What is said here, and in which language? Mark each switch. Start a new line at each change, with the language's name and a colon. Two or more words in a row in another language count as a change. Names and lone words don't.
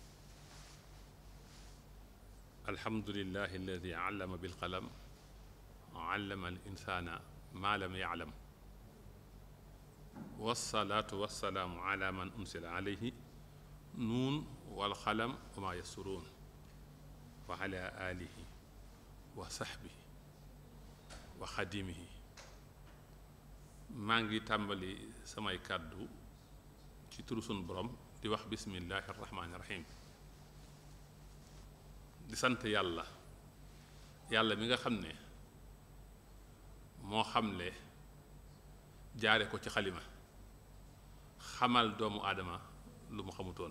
Arabic: الحمد لله الذي علم بالقلم علم الإنسان ما لم يعلم والصلاة والسلام على من أنزل عليه نون والقلم وما يسرون وعلى آله وصحبه وخديمه.
Wolof: maa ngi tàmbali samay kàddu ci turu sunu borom di wax
Arabic: بسم الله الرحمن الرحيم,
Wolof: di sant yàlla mi nga xam ne moo xamle jaare ko ci xalima xamal doomu aadama lu mu xamutoon.